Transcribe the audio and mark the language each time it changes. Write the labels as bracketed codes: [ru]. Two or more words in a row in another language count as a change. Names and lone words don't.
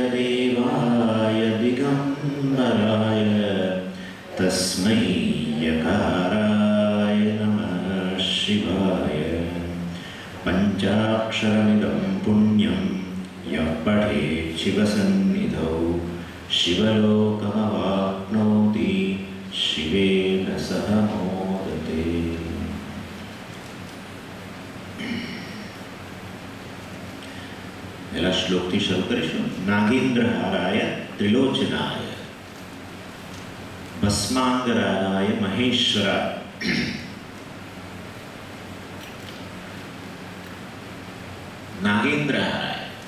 [sa] देवाय दिगम्बराय तस्मै यकाराय नमः शिवाय पञ्चाक्षरमिदं पुण्यं यः पठेत् शिवसन्निधौ शिवलोकमवाप्नोति शिवेन सह मोदते। [gu] પહેલા શ્લોકથી શરૂ કરીશું. [sa] નાગેન્દ્રહારાય ત્રિલોચનાય ભસ્માંગરાય મહેશ્વરાય નાગેન્દ્રહારાય